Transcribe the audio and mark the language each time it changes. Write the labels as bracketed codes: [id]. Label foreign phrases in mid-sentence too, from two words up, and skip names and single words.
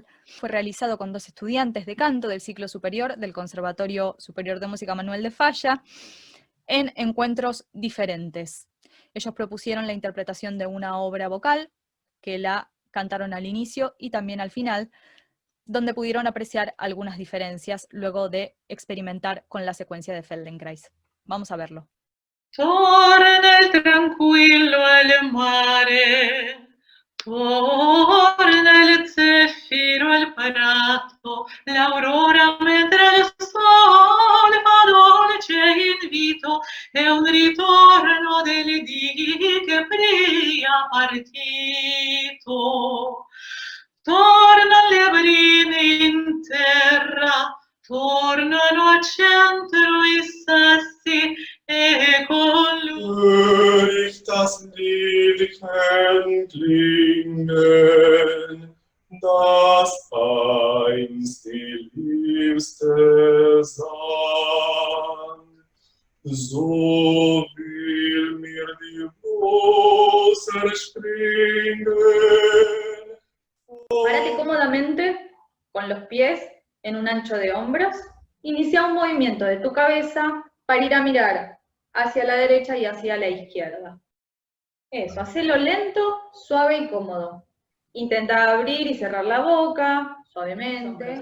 [es] Fue realizado con 2 estudiantes de canto del ciclo superior del Conservatorio Superior de Música Manuel de Falla en encuentros diferentes. Ellos propusieron la interpretación de una obra vocal, que la cantaron al inicio y también al final, donde pudieron apreciar algunas diferencias luego de experimentar con la secuencia de Feldenkrais. Vamos a verlo. [it] Torna il tranquillo al mare, torna il zeffiro al prato, l'aurora mentre il sole fa dolce invito, è un ritorno delle dì che pria partito. Torna le brine in terra, tornano al centro i sassi e con [de] Hör ich das Liedchen klingen, das einst die Liebste sang. So will mir die Brust erspringen. [es] Párate cómodamente con los pies en un ancho de hombros. Inicia un movimiento de tu cabeza para ir a mirar hacia la derecha y hacia la izquierda. Eso, hacelo lento, suave y cómodo. Intenta abrir y cerrar la boca, suavemente.